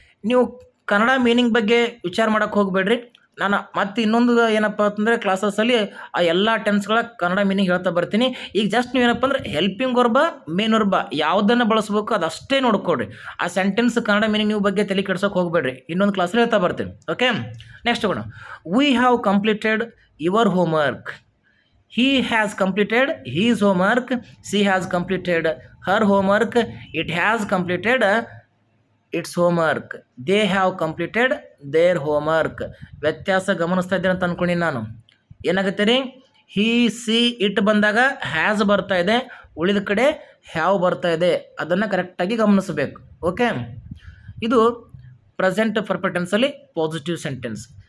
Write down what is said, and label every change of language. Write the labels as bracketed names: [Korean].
[Kannada] ನೀವು ಕನ್ನಡ ಮೀನಿಂಗ್ ಬಗ್ಗೆ ವಿಚಾರ ಮಾಡೋಕ್ಕೆ ಹೋಗಬೇಡ್ರಿ. ನಾನು ಮತ್ತೆ ಇನ್ನೊಂದು ಏನಪ್ಪ ಅಂತಂದರೆ ಕ್ಲಾಸಸ್ಸಲ್ಲಿ ಆ ಎಲ್ಲ ಟೆನ್ಸ್ಗಳ ಕನ್ನಡ ಮೀನಿಂಗ್ ಹೇಳ್ತಾ ಬರ್ತೀನಿ. ಈಗ ಜಸ್ಟ್ ನೀವು ಏನಪ್ಪ ಅಂದರೆ ಹೆಲ್ಪಿಂಗ್ ವರ್ಬ ಮೇನ್ ವರ್ಬ ಯಾವುದನ್ನು ಬಳಸ್ಬೇಕು ಅದಷ್ಟೇ ನೋಡ್ಕೊಡ್ರಿ. ಆ ಸೆಂಟೆನ್ಸ್ ಕನ್ನಡ ಮೀನಿಂಗ್ ನೀವು ಬಗ್ಗೆ ತಲೆ ಕೆಡ್ಸೋಕೆ ಹೋಗಬೇಡ್ರಿ. ಇನ್ನೊಂದು ಕ್ಲಾಸಲ್ಲಿ ಹೇಳ್ತಾ ಬರ್ತೀನಿ. ಓಕೆ, ನೆಕ್ಸ್ಟ್ ಹೋಗೋಣ. [English] We have completed your homework, he has completed his homework, she has completed her homework, it has completed its homework, they have completed their homework. [Kannada] ವ್ಯತ್ಯಾಸ ಗಮನಿಸ್ತಾ ಇದ್ದೀರ ಅಂತ ಅಂದ್ಕೊಂಡು ನಾನು. ಏನಾಗುತ್ತೆ ರೀ, ಹಿ ಸಿ ಇಟ್ ಬಂದಾಗ ಹ್ಯಾಸ್ ಬರ್ತಾ ಇದೆ, ಉಳಿದ ಕಡೆ ಹ್ಯಾವ್ ಬರ್ತಾ ಇದೆ. ಅದನ್ನು ಕರೆಕ್ಟಾಗಿ ಗಮನಿಸಬೇಕು. ಓಕೆ, ಇದು ಪ್ರೆಸೆಂಟ್ ಪರ್ಫೆಕ್ಟ್ ಟೆನ್ಸಲ್ಲಿ ಪಾಸಿಟಿವ್ ಸೆಂಟೆನ್ಸ್.